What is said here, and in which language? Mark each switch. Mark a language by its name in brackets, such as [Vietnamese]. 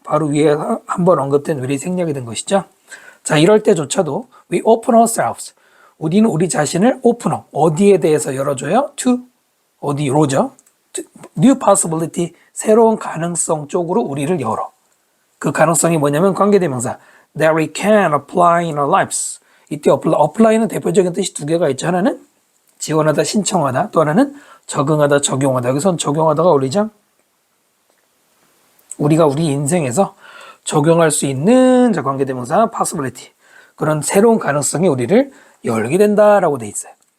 [Korean] 바로 위에 한번 언급된 where이 생략이 된 것이죠. 자, 이럴 때조차도 [English] we open ourselves [Korean] 우리는 우리 자신을 오픈어 어디에 대해서 열어줘요? to 어디로죠? [English] new possibility [Korean] 새로운 가능성 쪽으로 우리를 열어. [English] 그 가능성이 뭐냐면 관계대명사 that we can apply in our lives. [Korean] 이때 apply는 대표적인 뜻이 두 개가 있죠. 하나는 지원하다, 신청하다. 또 하나는 적응하다, 적용하다. 여기서는 적용하다가 어울리죠. 우리가 우리 인생에서 적용할 수 있는 관계대명사 possibility. 그런 새로운 가능성이 우리를 열게 된다라고 돼 있어요.